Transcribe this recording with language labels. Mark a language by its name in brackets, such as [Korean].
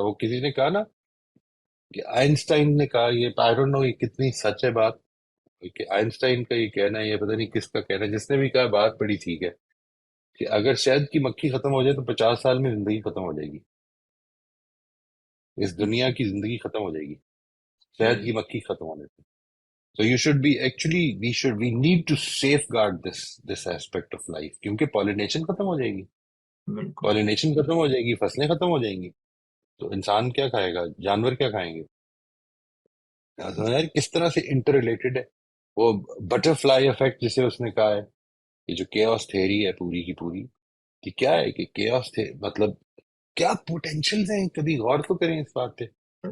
[Urdu] وہ کسی نے کہا نا کہ آئنسٹائن نے کہا، یہ [English] I don't know [Urdu] یہ کتنی سچ ہے بات، کہ آئنسٹائن کا یہ کہنا ہے، یہ پتہ نہیں کس کا کہنا ہے، جس نے بھی کہا بات بڑی ٹھیک ہے، کہ اگر شہد کی مکھی ختم ہو جائے تو 50 سال میں زندگی ختم ہو جائے گی، اس دنیا کی زندگی ختم ہو جائے گی شہد کی صحیح. مکھی ختم ہونے سے. [English] So you should be actually we need to safeguard this aspect of life [Urdu] کیونکہ pollination ختم ہو جائے گی، بالکل. pollination ختم ہو جائے گی، فصلیں ختم ہو جائیں گی، تو انسان کیا کھائے گا، جانور کیا کھائیں گے؟ یار کس طرح سے انٹر ریلیٹڈ ہے وہ بٹر فلائی افیکٹ جسے اس نے کہا ہے، یہ جو chaos تھیری ہے پوری کی پوری، کہ کیا ہے کہ chaos تھے مطلب کیا پوٹینشیلز ہیں، کبھی غور تو کریں اس بات پہ اور